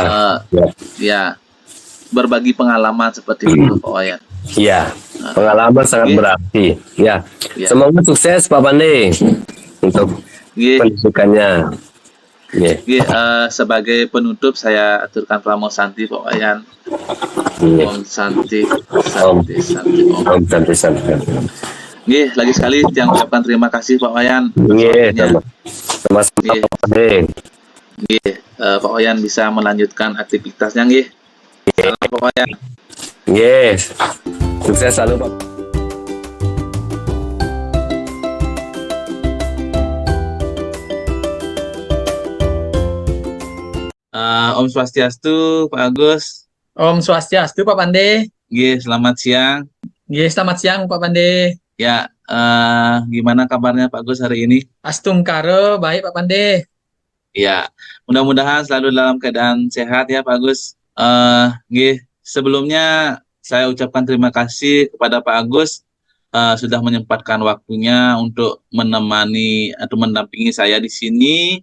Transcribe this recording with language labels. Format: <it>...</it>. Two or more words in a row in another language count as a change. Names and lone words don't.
<id>Ya. Berbagi pengalaman seperti itu Pak Wayan. Ya, pengalaman sangat berarti. Ya. Ya. Semoga sukses Pak Pandi untuk pendidikannya. Sebagai penutup saya aturkan Pramo Santi Pak Wayan. Om Santi, Santi, Santi, Om Santi. Lagi sekali yang ucapkan terima kasih Pak Wayan. Sama-sama Pak Pandi. Pak Wayan bisa melanjutkan aktivitasnya nggih. Salam Pak Wayan. Yes. Sukses selalu Pak. Om Swastiastu Pak Agus. Om Swastiastu Pak Pandi. Selamat siang. Selamat siang Pak Pandi. Ya, gimana kabarnya Pak Agus hari ini? Astungkaro, baik Pak Pandi. Ya, mudah-mudahan selalu dalam keadaan sehat ya Pak Agus. Sebelumnya saya ucapkan terima kasih kepada Pak Agus sudah menyempatkan waktunya untuk menemani atau mendampingi saya di sini.</id>